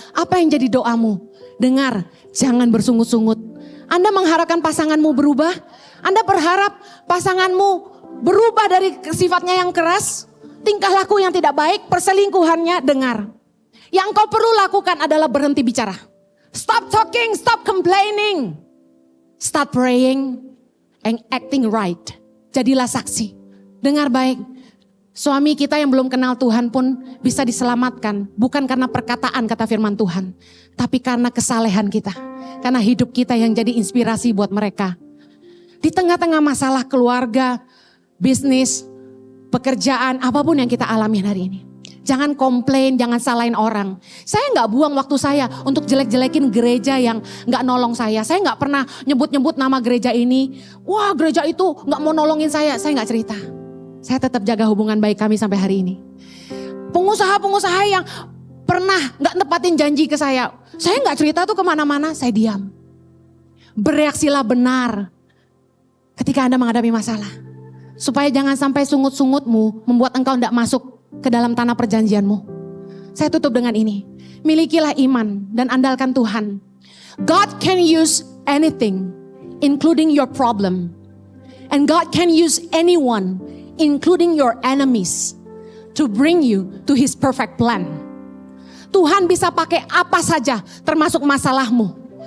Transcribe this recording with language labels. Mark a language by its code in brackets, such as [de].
[id] Apa yang jadi doamu? Dengar, jangan bersungut-sungut. Anda mengharapkan pasanganmu berubah? Anda berharap pasanganmu berubah dari sifatnya yang keras, tingkah laku yang tidak baik, perselingkuhannya? Dengar, yang kau perlu lakukan adalah berhenti bicara. [en] Stop talking, stop complaining. Start praying and acting right. [id] Jadilah saksi. Dengar baik, suami kita yang belum kenal Tuhan pun bisa diselamatkan. Bukan karena perkataan kata firman Tuhan, tapi karena kesalehan kita. Karena hidup kita yang jadi inspirasi buat mereka. Di tengah-tengah masalah keluarga, bisnis, pekerjaan, apapun yang kita alami hari ini. Jangan komplain, jangan salahin orang. Saya gak buang waktu saya untuk jelek-jelekin gereja yang gak nolong saya. Saya gak pernah nyebut-nyebut nama gereja ini. Wah, gereja itu gak mau nolongin saya gak cerita. Saya tetap jaga hubungan baik kami sampai hari ini. Pengusaha-pengusaha yang pernah gak nepatin janji ke saya gak cerita tuh kemana-mana, saya diam. Bereaksilah benar ketika Anda menghadapi masalah. Supaya jangan sampai sungut-sungutmu membuat engkau gak masuk ke dalam tanah perjanjianmu. Saya tutup dengan ini. Milikilah iman dan andalkan Tuhan. [en] God can use anything, including your problem. And God can use anyone, including your enemies, to bring you to His perfect plan. [id] Tuhan bisa pakai apa saja termasuk masalahmu.